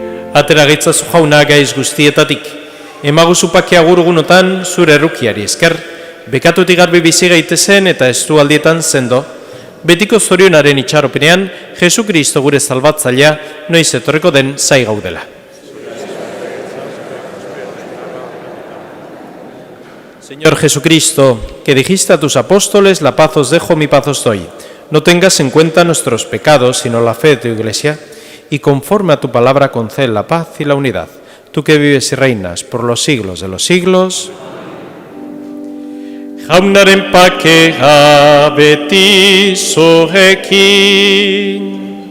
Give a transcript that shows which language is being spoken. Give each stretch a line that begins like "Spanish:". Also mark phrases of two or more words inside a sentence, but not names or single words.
Basque: Atera gaitzazu jauna gaiz guztietatik, emaguzu pake agurgunotan zure errukiari esker, bekatutik garbi bizi gaitezen eta estu aldietan sendo, betiko zorionaren itxaropenean, Jesu Kristo gure salbatzailea noiz etorreko den zai gaudela.
Spanish: Señor Jesucristo, que dijiste a tus apóstoles, la paz os dejo, mi paz os doy. No tengas en cuenta nuestros pecados, sino la fe de tu Iglesia, y conforme a tu palabra concede la paz y la unidad. Tú que vives y reinas por los siglos de los siglos.
Basque: Jaunaren pakea beti zurekin.